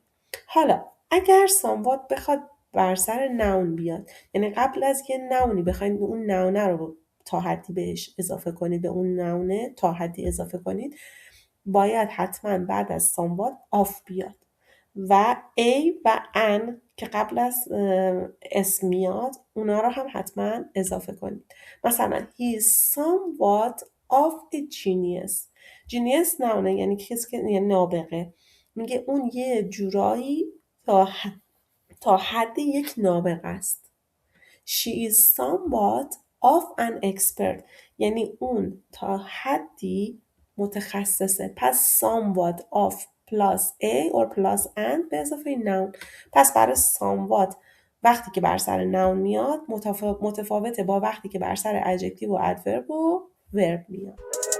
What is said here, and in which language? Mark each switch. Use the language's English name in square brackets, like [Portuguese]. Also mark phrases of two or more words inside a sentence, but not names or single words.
[Persian] حالا اگر somewhat بخواد بر سر noun بیاد، یعنی قبل از یه نونی بخواید اون نونه رو تا حدی بهش اضافه کنید، به اون نونه تا حدی اضافه کنید، باید حتما بعد از [English] somewhat off [Persian] بیاد و a و an که قبل از اسم میاد اونا رو هم حتما اضافه کنید. [English] مثلا he is somewhat of a genius. [Persian] genius نونه یعنی کسی که یعنی نابغه. میگه اون یه جورایی تا حد یک نابغه است. [English] she is somewhat of an expert [Persian] یعنی اون تا حدی متخصصه. پس [English] somewhat of plus a or plus and [Persian] به اضافه noun. پس برای somewhat وقتی که بر سر noun میاد متفاوته با وقتی که بر سر adjective و adverb و verb میاد.